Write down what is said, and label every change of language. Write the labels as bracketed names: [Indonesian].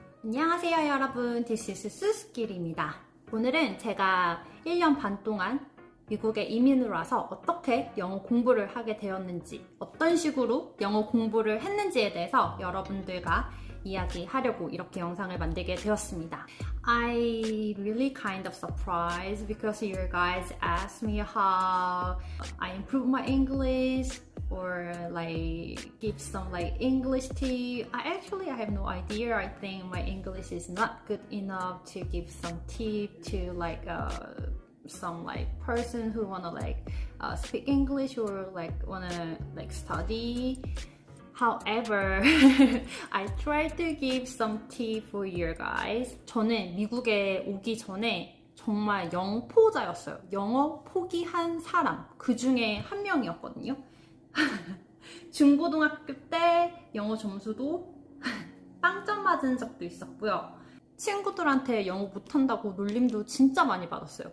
[Korean] 안녕하세요 여러분, [English] This is [Korean] 수수길입니다. 오늘은 제가 1년 반 동안 미국에 이민을 와서 어떻게 영어 공부를 하게 되었는지, 어떤 식으로 영어 공부를 했는지에 대해서 여러분들과 이야기하려고 이렇게 영상을 만들게 되었습니다. [English] I really kind of surprised because you guys asked me how I improved my English or like give some like English tip. I have no idea. I think my English is not good enough to give some tip to like some like person who wanna like speak English or like wanna like study. However, I try to give some tip for you guys. [Korean] 저는 미국에 오기 전에 정말 영포자였어요. 영어 포기한 사람 그 중에 한 명이었거든요. 중고등학교 때 영어 점수도 빵점 맞은 적도 있었고요. 친구들한테 영어 못한다고 놀림도 진짜 많이 받았어요.